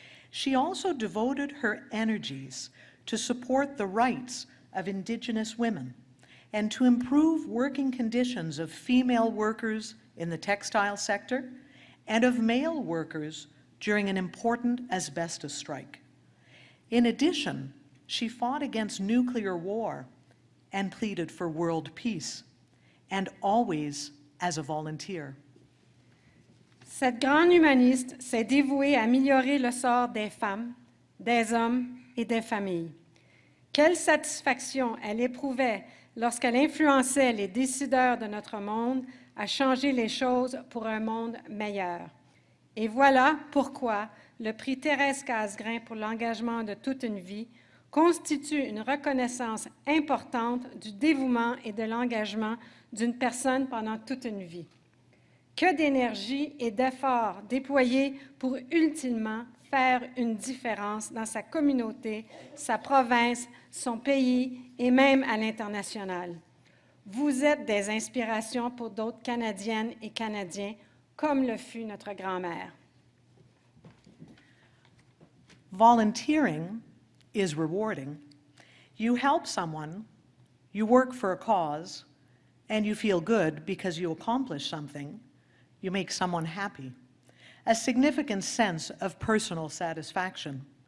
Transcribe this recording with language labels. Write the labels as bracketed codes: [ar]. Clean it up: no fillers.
[en] She also devoted her energies to support the rights of Indigenous women and to improve working conditions of female workers in the textile sector and of male workers during an important asbestos strike. In addition, she fought against nuclear war and pleaded for world peace, and always as a volunteer. [fr] Cette grande humaniste s'est dévouée à améliorer le sort des femmes, des hommes et des familles. Quelle satisfaction elle éprouvait lorsqu'elle influençait les décideurs de notre monde à changer les choses pour un monde meilleur. Et voilà pourquoi le prix Thérèse Casgrain pour l'engagement de toute une vie constitue une reconnaissance importante du dévouement et de l'engagement d'une personne pendant toute une vie. Que d'énergie et d'efforts déployés pour ultimement faire une différence dans sa communauté, sa province, son pays et même à l'international. Vous êtes des inspirations pour d'autres Canadiennes et Canadiens, comme le fut notre grand-mère. [en] Volunteering is rewarding. You help someone, you work for a cause, and you feel good because you accomplish something. You make someone happy. A significant sense of personal satisfaction.